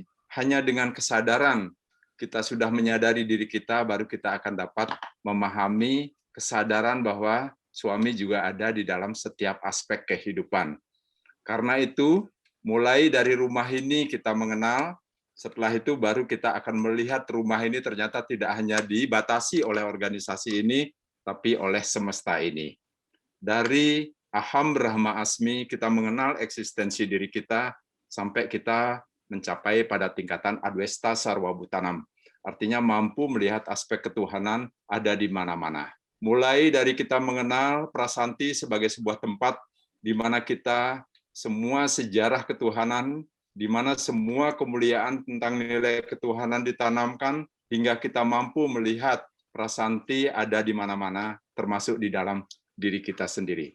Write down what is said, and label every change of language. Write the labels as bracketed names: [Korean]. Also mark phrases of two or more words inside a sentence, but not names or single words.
[Indonesian] Hanya dengan kesadaran kita sudah menyadari diri kita, baru kita akan dapat memahami kesadaran bahwa suami juga ada di dalam setiap aspek kehidupan. Karena itu, Mulai dari rumah ini kita mengenal, setelah itu baru kita akan melihat rumah ini ternyata tidak hanya dibatasi oleh organisasi ini, tapi oleh semesta ini. Dari [Sanskrit] aham brahma asmi [Indonesian] kita mengenal eksistensi diri kita sampai kita mencapai pada tingkatan [Sanskrit] adwesta sarwa bhutanam. [Indonesian] Artinya mampu melihat aspek ketuhanan ada di mana-mana. Mulai dari kita mengenal prasanti sebagai sebuah tempat di mana kita semua sejarah ketuhanan, di mana semua kemuliaan tentang nilai ketuhanan ditanamkan, hingga kita mampu melihat prasanti ada di mana-mana, termasuk di dalam diri kita sendiri.